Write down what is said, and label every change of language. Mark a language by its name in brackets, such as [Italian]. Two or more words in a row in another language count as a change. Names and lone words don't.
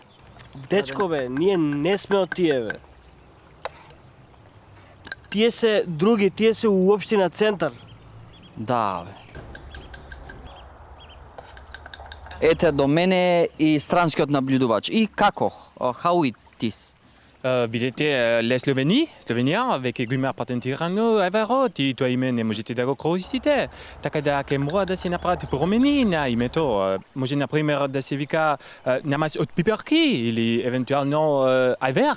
[Macedonian] Дечко, бе, ние не сме од тие, бе. Тие се други, тие се у општина Центар. Да, бе. Ете до мене и странскиот наблюдувач. И како? [English] How it is? [Macedonian] Видите, ле Словенија, веќе го има патентирано ајварот и тоа име не можете да го користите. Така да ќе мора да се направат промени на името. Може, например, да се вика намаз од пиперки или евентуално ајвар.